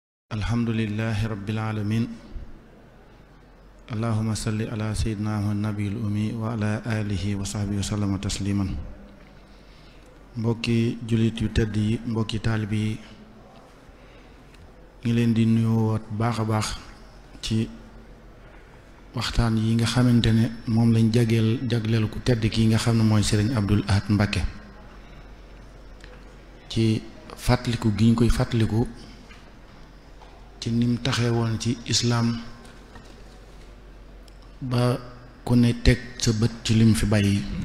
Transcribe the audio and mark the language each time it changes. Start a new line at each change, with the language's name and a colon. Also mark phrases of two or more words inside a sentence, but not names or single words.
Arabic: الحمد لله رب العالمين اللهم صل على سيدنا والنبي الأمي وعلى آله وصحبه وسلم تسليما.
Wolof: mbokki jullit yu tedd yi, mbokki taalib yi, ngi leen di nuyuwaat baax a baax ci waxtaan yi nga xamante ne moom lañ jagleel ku tedd ki nga xam ne mooy Sëriñ Abdul Ahad Mbacké, ci fàttaliku gi ñu koy fàttaliku ci nim taxee woon ci islaam ba ku ne teg sa bët ci lim fi bàyyi.